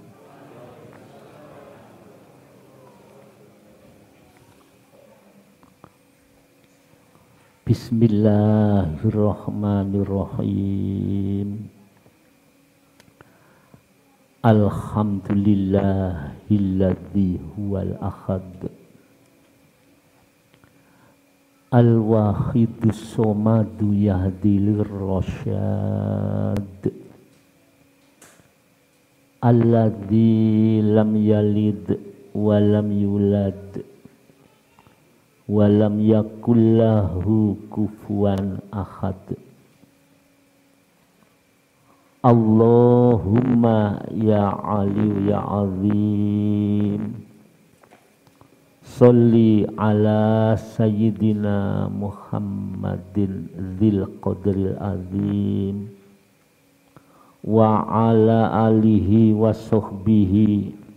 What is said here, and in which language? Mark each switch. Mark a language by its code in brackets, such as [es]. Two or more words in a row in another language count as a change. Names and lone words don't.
[ar] بسم الله الرحمن الرحيم. الحمد لله الذي هو الأحد الواحد الصمد يهدي إلى الرشاد الذي لم يلد ولم يولد ولم يكن له كفوا أحد. اللهم يا علي يا عظيم صل على سيدنا محمد ذي القدر العظيم وعلى آله وصحبه